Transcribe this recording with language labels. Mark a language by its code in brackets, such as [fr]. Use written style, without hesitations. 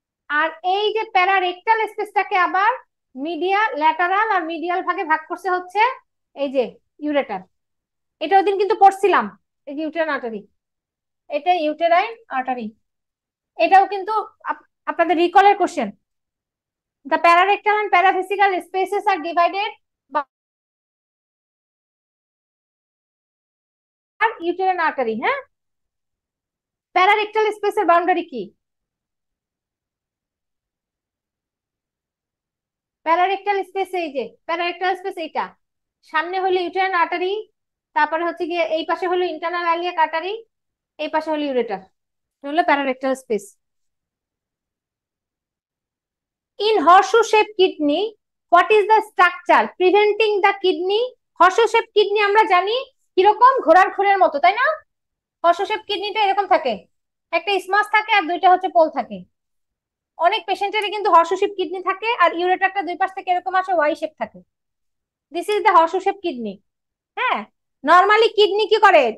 [bn] আর এই যে প্যারারেক্টাল স্পেসটাকে আবার মিডিয়াল, ল্যাটারাল আর মিডিয়াল ভাগে ভাগ করছে হচ্ছে এই যে ইউরেটার। এটা ওইদিন কিন্তু পড়ছিলাম। এই যে ইউটেরাইন আর্টারি, এটা ইউটেরাইন আর্টারি, এটাও কিন্তু আপনাদের রিকলের question. [en] The pararectal and paravesical spaces are divided by uterine artery, হ্যাঁ। [bn] প্যারারেক্টাল স্পেসের বাউন্ডারি কি? প্যারারেক্টাল স্পেস, এই যে প্যারারেক্টাল স্পেস, এইটা সামনে হলো ইউটেরাইন আর্টারি, তারপরে হচ্ছে গিয়ে এই পাশে হলো ইন্টারনাল ইলিয়াক আর্টারি, এই পাশে হলো ইউরেটার, হলো প্যারারেক্টাল space. [en] In horseshoe shaped kidney, what is the structure preventing the kidney? [bn] horseshoe shaped kidney আমরা জানি কিরকম, ঘোড়ার খুরের মতো, তাই না? horseshoe shaped কিডনিটা এরকম থাকে, একটা স্মাস থাকে আর দুইটা হচ্ছে পোল থাকে। অনেক পেশেন্টেরই কিন্তু horseshoe shaped কিডনি থাকে আর ইউরেটারটা দুই পাশ থেকে এরকম আসে, ওয়াই শেপ থাকে। This is the horseshoe shaped kidney. হ্যাঁ, নরমালি কিডনি কি করে?